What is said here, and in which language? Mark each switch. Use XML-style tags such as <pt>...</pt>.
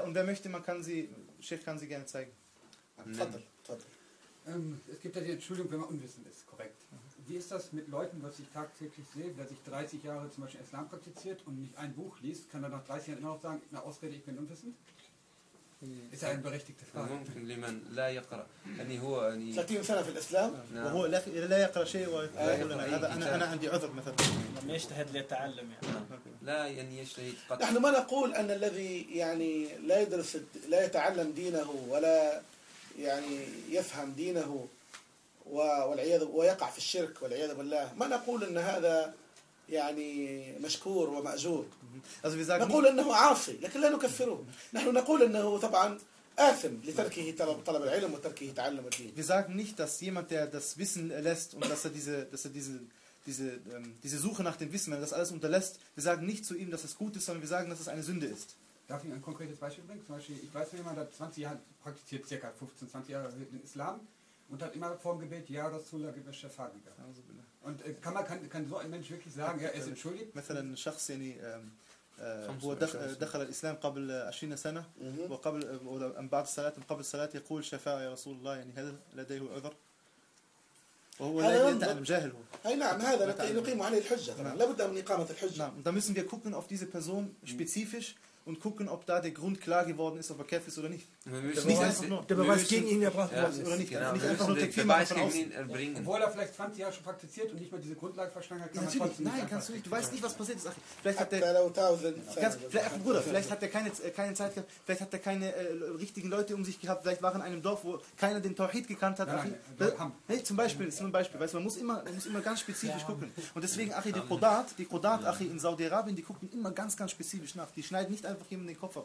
<de>Wer möchte, man kann sie, Sheikh kann sie gerne zeigen. Es gibt ja die Entschuldigung, wenn man unwissend ist, korrekt. Wie ist das mit Leuten, was ich tagtäglich sehe, wer sich 30 Jahre zum Beispiel Islam praktiziert und nicht ein Buch liest, kann er nach 30 Jahren immer noch sagen, na Ausrede, ich bin unwissend? Ist ja eine berechtigte Frage.</de> <ar>ممكن لمن لا يقرأ أني هو أني. 30 سنة في الإسلام وهو لا يقرأ شيء أنا عندي عذر مثلاً. ما يجتهد ليتعلم يعني. لا يعني يجتهد. نحن ما نقول أن الذي يعني لا يدرس لا يتعلم دينه ولا يعني يفهم دينه والعياذ ويقع في الشرك والعياذ بالله ما نقول أن هذا يعني مشكور ومأجور.</ar> <de>Also wir sagen,</de> <ar>نقول أنه عاصي لكن لا نكفره نحن نقول أنه طبعا آثم لتركه طلب العلم وتركه تعلم الدين.</ar> <de>Wir sagen nicht, dass jemand, der das Wissen erlässt und dass er diese Suche nach dem Wissen, wenn er das alles unterlässt, wir sagen nicht zu ihm, dass es gut ist, sondern wir sagen, dass es eine Sünde ist. Darf ich ein konkretes Beispiel bringen? Zum Beispiel, ich weiß, jemand hat 20 Jahre praktiziert, circa 15, 20 Jahre den Islam und hat immer vor dem Gebet Ja Rasulallah gib mir Schafa'a. Und kann so ein Mensch wirklich sagen, ja, er ist entschuldigt?</de> <ar>مثلا شخص يعني هو دخل الإسلام قبل 20 سنة وقبل أم بعد الصلاة قبل الصلاة يقول شفاعة يا رسول الله يعني هذا لديه عذر وهو لا يتعلم جاهل هو أي نعم هذا نقيم عليه الحجة لا بد من إقامة الحجة نعم</ar> <de>da müssen wir gucken auf diese Person spezifisch und gucken ob da der Grund klar geworden ist ob er kafir ist oder nicht der Beweis gegen ihn erbracht oder nicht nicht einfach nur Tekfir machen obwohl er vielleicht 20 Jahre schon praktiziert und nicht mehr diese Grundlage verstanden hat nein kannst du nicht du weißt nicht was passiert ist ach vielleicht hat der Bruder vielleicht hat er keine Zeit gehabt vielleicht hat er keine richtigen Leute um sich gehabt vielleicht war er in einem Dorf wo keiner den Tawhid gekannt hat zum Beispiel weißt du man muss immer ganz spezifisch gucken und deswegen ach die Qudat ach in Saudi Arabien die gucken immer ganz ganz spezifisch nach die schneiden nicht einfach jemanden den Kopf ab.</de>